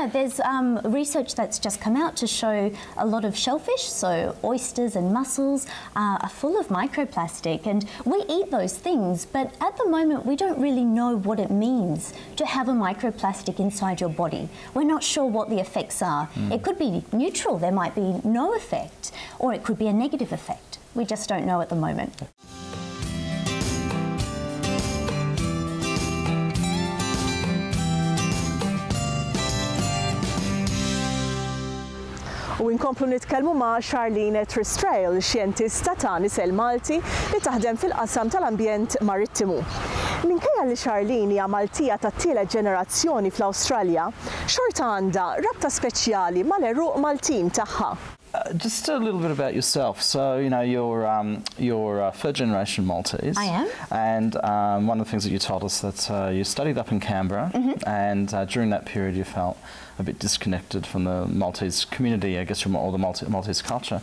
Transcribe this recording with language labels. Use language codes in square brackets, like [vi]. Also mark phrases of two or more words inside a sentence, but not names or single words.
[en] There's research that's just come out to show a lot of shellfish, so oysters and mussels, are full of microplastic, and we eat those things, but at the moment we don't really know what it means to have a microplastic inside your body. We're not sure what the effects are. It could be neutral, there might be no effect, or it could be a negative effect. We just don't know at the moment. [mt] U inkomplu nitkellmu ma' Charlene Trestrail, xjentista ta' nisel Malti li taħdem fil-qasam tal-ambjent marittimu. Minkejja li Charlene hija Maltija tat-tielet ġenerazzjoni fl-Awstralja, xorta għandha rabta speċjali mal-eruq Maltin tagħha. [en] Just a little bit about yourself. So, you know, you're third generation Maltese. I am. And one of the things that you told us that you studied up in Canberra, and during that period you felt a bit disconnected from the Maltese community, I guess, from all the Maltese culture.